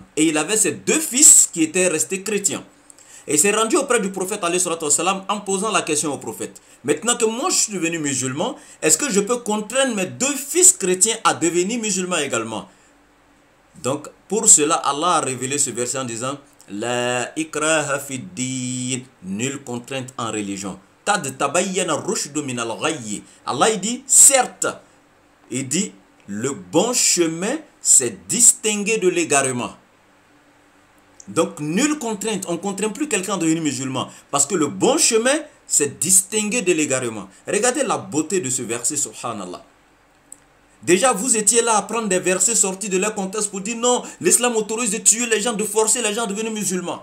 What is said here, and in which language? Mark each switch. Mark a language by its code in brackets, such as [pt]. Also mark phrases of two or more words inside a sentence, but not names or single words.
[fr] Et il avait ses 2 fils qui étaient restés chrétiens. Et il s'est rendu auprès du prophète [ar] عليه الصلاة والسلام, [fr] en posant la question au prophète. Maintenant que moi je suis devenu musulman, est-ce que je peux contraindre mes 2 fils chrétiens à devenir musulmans également? Donc pour cela, Allah a révélé ce verset en disant, [ar] لا إكراه في الدين, [fr] nulle contrainte en religion. [ar] قد تبين الرشد من الغي. [fr] Allah il dit, certes, il dit, le bon chemin s'est distingué de l'égarement. Donc nulle contrainte, on ne contraint plus quelqu'un à devenir musulman, parce que le bon chemin s'est distingué de l'égarement. Regardez la beauté de ce verset, subhanallah. Déjà, vous étiez là à prendre des versets sortis de leur contexte pour dire non, l'islam autorise de tuer les gens, de forcer les gens à devenir musulmans.